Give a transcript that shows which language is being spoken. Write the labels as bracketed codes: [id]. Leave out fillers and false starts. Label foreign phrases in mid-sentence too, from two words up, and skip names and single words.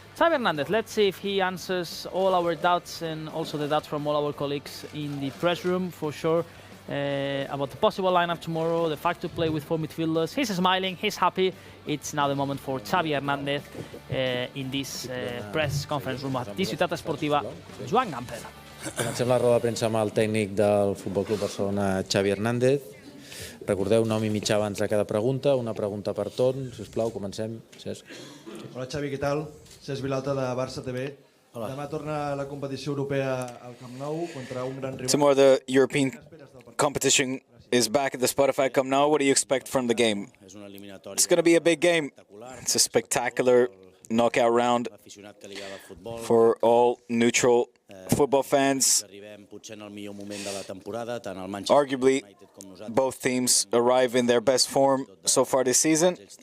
[en] Xavi Hernández, let's see if he answers all our doubts and also the doubts from all our colleagues in the press room, for sure, about the possible lineup tomorrow, the fact to play with 4 midfielders. He's smiling, he's happy. It's now the moment for Xavi Hernández in this press conference room at Ciutat Esportiva. Joan Gamper. [ca] Comencem la roda de premsa amb el tècnic del Futbol Club Barcelona, Xavi Hernández. Recordeu, 9 i mitja abans de cada pregunta, una pregunta per torn. Sisplau, comencem. Cesc. Hola Xavi, què tal? Cesc Vilalta de Barça TV. Hola. Demà torna la competició europea al Camp Nou contra un gran rival. [en] Tomorrow the European competition is back at the Spotify Camp Nou. What do you expect from the game? It's going to be a big game. It's a spectacular knockout round for all neutral football fans. Arguably, both teams arrive in their best form so far this season.